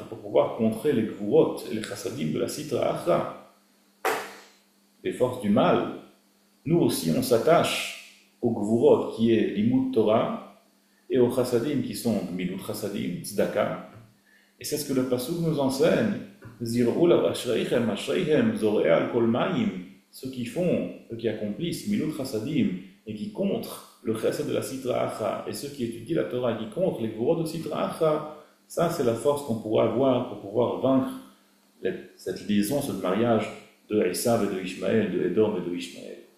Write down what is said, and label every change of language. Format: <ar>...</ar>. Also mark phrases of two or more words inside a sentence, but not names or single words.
<fr>Pour pouvoir contrer les gvurot et les chassadim de la</fr> <arc>סטרא אחרא,</arc> <fr>les forces du mal, nous aussi on s'attache aux gvurot qui est</fr> <he>לימוד תורה</he> <fr>et aux chassadim qui sont</fr> <he>גמילות חסדים,</he> <fr>Tzedaka. Et c'est ce que le Pasuk nous enseigne.</fr> <he>זרעו אשריכם, אשריכם, זורעי על כל מים.</he> <fr>Ceux qui font, ceux qui accomplissent</fr> <he>גמילות חסדים</he> <fr>et qui contrent le chesed de la</fr> <arc>סטרא אחרא,</arc> <fr>et ceux qui étudient la Torah, qui contre les gvurot de</fr> <arc>סטרא אחרא,</arc> <fr>ça c'est la force qu'on pourra avoir pour pouvoir vaincre cette liaison, ce mariage de Esav et de Ishmaël, de Edom et de Ishmaël.</fr>